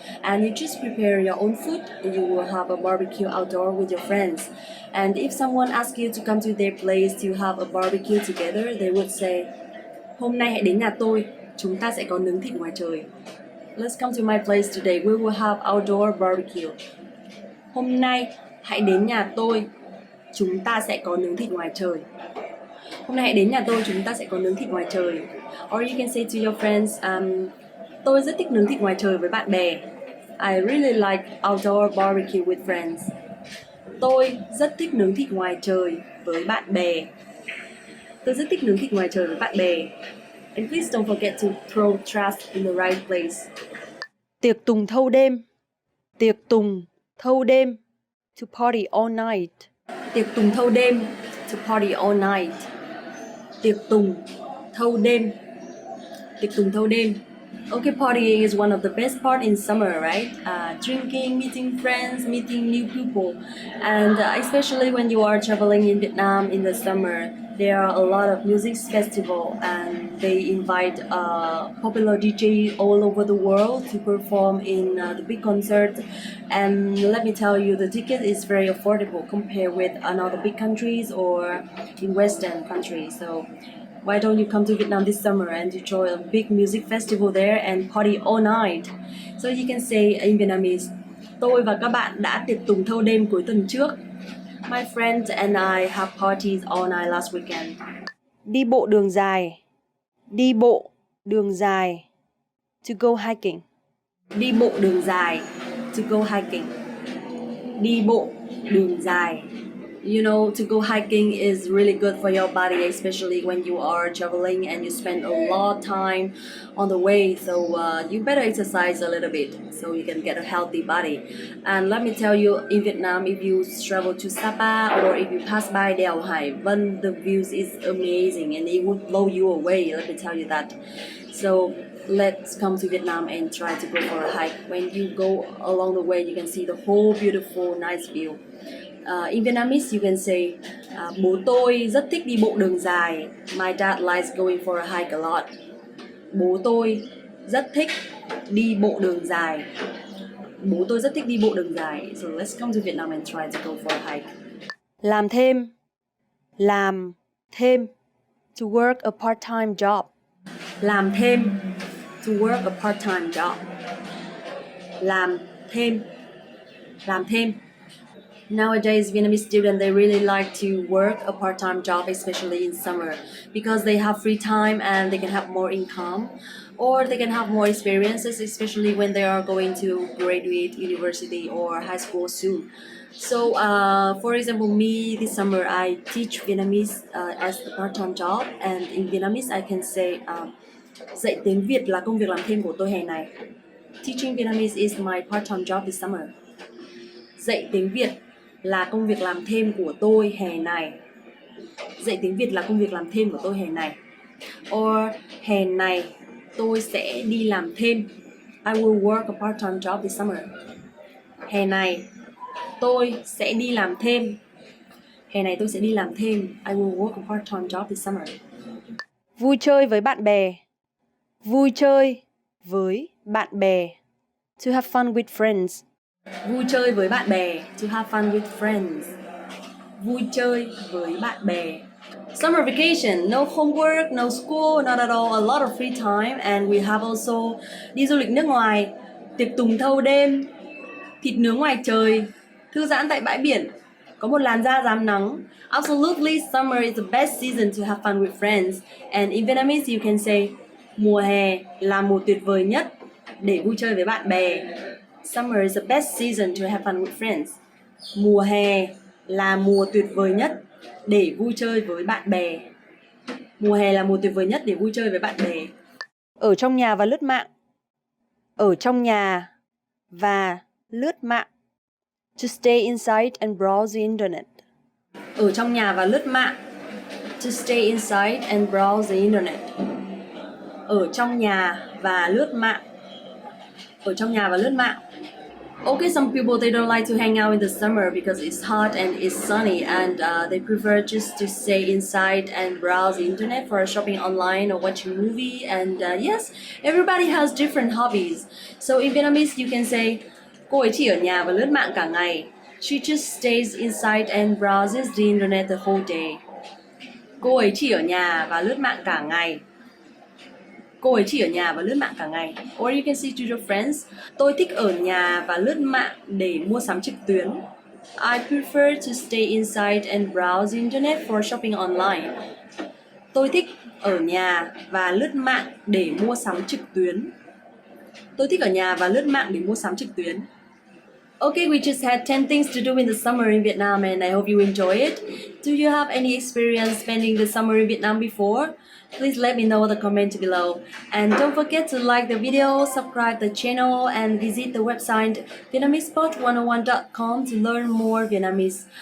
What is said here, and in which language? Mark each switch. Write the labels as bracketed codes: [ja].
[en] And you just prepare your own food and you will have a barbecue outdoor with your friends. And if someone asks you to come to their place to have a barbecue together, they would say, [vi] hôm nay hãy đến nhà tôi, chúng ta sẽ có nướng thịt ngoài trời. [en] Let's come to my place today. We will have outdoor barbecue. [vi] Hôm nay hãy đến nhà tôi, chúng ta sẽ có nướng thịt ngoài trời. Hôm nay hãy đến nhà tôi, chúng ta sẽ có nướng thịt ngoài trời. [en] Or you can say to your friends, [vi] tôi rất thích nướng thịt ngoài trời với bạn bè. [en] I really like outdoor barbecue with friends. [vi] Tôi rất thích nướng thịt ngoài trời với bạn bè. Tôi rất thích nướng thịt ngoài trời với bạn bè. [en] And please don't forget to throw trash in the right place. [vi] Tiệc tùng thâu đêm. Tiệc tùng thâu đêm. [en] To party all night. [vi] Tiệc tùng thâu đêm. [en] To party all night. [vi] Tiệc tùng thâu đêm. Tiệc tùng thâu đêm. [en] Okay, partying is one of the best part in summer, right? Drinking, meeting friends, meeting new people, and especially when you are traveling in Vietnam in the summer, there are a lot of music festival, and they invite popular DJ all over the world to perform in the big concert. And let me tell you, the ticket is very affordable compared with another big countries or in Western countries. So why don't you come to Vietnam this summer and enjoy a big music festival there and party all night? So you can say in Vietnamese, [vi] tôi và các bạn đã tiệc tùng thâu đêm cuối tuần trước. [en] My friends and I have parties all night last weekend. [vi] Đi bộ đường dài. Đi bộ đường dài. [en] To go hiking. [vi] Đi bộ đường dài. [en] To go hiking. [vi] Đi bộ đường dài. [en] You know, to go hiking is really good for your body, especially when you are traveling and you spend a lot of time on the way. So you better exercise a little bit so you can get a healthy body. And let me tell you, in Vietnam, if you travel to Sapa or if you pass by Đèo Hải Vân, the views is amazing and it would blow you away. Let me tell you that. So let's come to Vietnam and try to go for a hike. When you go along the way, you can see the whole beautiful, nice view. In Vietnamese, you can say, [vi] bố tôi rất thích đi bộ đường dài. [en] My dad likes going for a hike a lot. [vi] Bố tôi rất thích đi bộ đường dài. Bố tôi rất thích đi bộ đường dài. [en] So let's come to Vietnam and try to go for a hike. [vi] Làm thêm. Làm thêm. [en] To work a part-time job. [vi] Làm thêm. [en] To work a part-time job. [vi] Làm thêm. Làm thêm. [en] Nowadays, Vietnamese students, they really like to work a part-time job, especially in summer, because they have free time and they can have more income, or they can have more experiences, especially when they are going to graduate university or high school soon. So, for example, me this summer, I teach Vietnamese as a part-time job, and in Vietnamese, I can say, [vi] dạy tiếng Việt là công việc làm thêm của tôi hè này. [en] Teaching Vietnamese is my part-time job this summer. [vi] Dạy tiếng Việt là công việc làm thêm của tôi hè này. Dạy tiếng Việt là công việc làm thêm của tôi hè này. [en] Or [vi] hè này tôi sẽ đi làm thêm. [en] I will work a part-time job this summer. [vi] Hè này tôi sẽ đi làm thêm. Hè này tôi sẽ đi làm thêm. [en] I will work a part-time job this summer. [vi] Vui chơi với bạn bè. Vui chơi với bạn bè. [en] To have fun with friends. [vi] Vui chơi với bạn bè. [en] To have fun with friends. [vi] Vui chơi với bạn bè. [en] Summer vacation, no homework, no school, not at all, a lot of free time. And we have also [vi] đi du lịch nước ngoài, tiệc tùng thâu đêm, thịt nướng ngoài trời, thư giãn tại bãi biển, có một làn da rám nắng. [en] Absolutely, summer is the best season to have fun with friends. And in Vietnamese, you can say, [vi] mùa hè là mùa tuyệt vời nhất để vui chơi với bạn bè. [en] Summer is the best season to have fun with friends. [vi] Mùa hè là mùa tuyệt vời nhất để vui chơi với bạn bè. Mùa hè là mùa tuyệt vời nhất để vui chơi với bạn bè. Ở trong nhà và lướt mạng. Ở trong nhà và lướt mạng. [en] To stay inside and browse the internet. [vi] Ở trong nhà và lướt mạng. [en] To stay inside and browse the internet. [vi] Ở trong nhà và lướt mạng. Ở trong nhà và lướt mạng. [en] Okay, some people, they don't like to hang out in the summer because it's hot and it's sunny, and they prefer just to stay inside and browse the internet for shopping online or watching movie. And yes, everybody has different hobbies. So in Vietnamese, you can say, [vi] cô ấy chỉ ở nhà và lướt mạng cả ngày. [en] She just stays inside and browses the internet the whole day. [vi] Cô ấy chỉ ở nhà và lướt mạng cả ngày. Cô ấy chỉ ở nhà và lướt mạng cả ngày. [en] Or you can say to your friends, [vi] tôi thích ở nhà và lướt mạng để mua sắm trực tuyến. [en] I prefer to stay inside and browse the internet for shopping online. [vi] Tôi thích ở nhà và lướt mạng để mua sắm trực tuyến. Tôi thích ở nhà và lướt mạng để mua sắm trực tuyến. [en] Okay, we just had 10 things to do in the summer in Vietnam, and I hope you enjoy it. Do you have any experience spending the summer in Vietnam before? Please let me know in the comment below. And don't forget to like the video, subscribe the channel, and visit the website vietnamesepot101.com to learn more Vietnamese.